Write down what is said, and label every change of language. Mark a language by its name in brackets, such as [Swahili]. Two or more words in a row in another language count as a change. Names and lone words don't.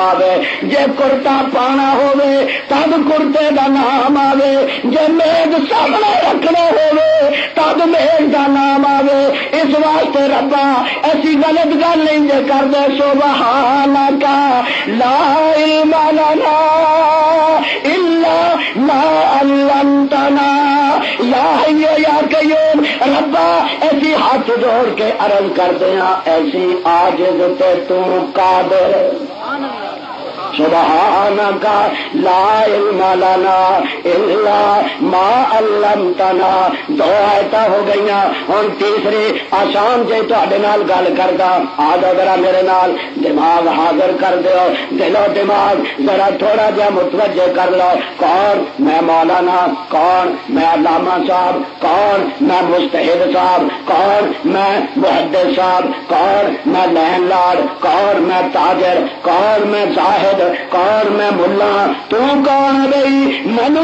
[Punjabi] آوے جے کرتا پانا ہوئے تب کرتے دا نام آوے جے میز سامنے رکھنا ہوئے تب میز دا نام آوے اس واسطے ربا ایسی غلط گل نہیں جے کر دے [Arabic] سبحانک لا علم لنا الا ما علمتنا یا حی یا قیوم [Punjabi] ربا ایسی ہاتھ جوڑ کے عرض کرتے ہیں ایسی عاجز تے تو قادر [Arabic] سبحانک لا علم لنا الا ما علمتنا [Punjabi] دو آیتاں ہو گئیاں ہن تیسری آسان جے تہاڈے نال گل کردا آ جاؤ ذرا میرے نال دماغ حاضر کر دیو دل و دماغ ذرا تھوڑا جہا متوجہ کر لو کون میں مولانا کون میں علامہ صاحب کون میں مجتہد صاحب کون میں محدث صاحب کون میں لین لارڈ کون میں تاجر کون میں زاہد کون میں ملا تو کون ہے بھائی مینو